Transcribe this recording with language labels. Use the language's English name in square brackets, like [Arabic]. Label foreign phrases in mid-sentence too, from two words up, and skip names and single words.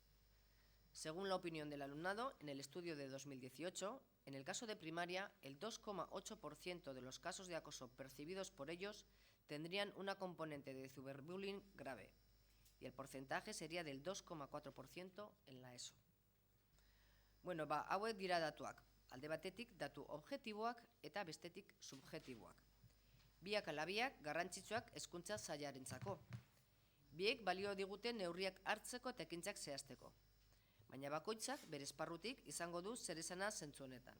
[Spanish] Según la opinión del alumnado, en el estudio de 2018, en el caso de primaria, el 2,8% de los casos de acoso percibidos por ellos tendrían una componente de ciberbullying grave, y el porcentaje sería del 2,4% en la ESO. [Basque] Bueno, hauek dira datuak. Alde batetik datu objektiboak eta bestetik subjektiboak. Biak ala biak garrantzitsuak hezkuntza sailarentzako. Biek balio digute neurriak hartzeko eta ekintzak zehazteko. Baina bakoitzak bere esparrutik izango du zer esana zentzu honetan.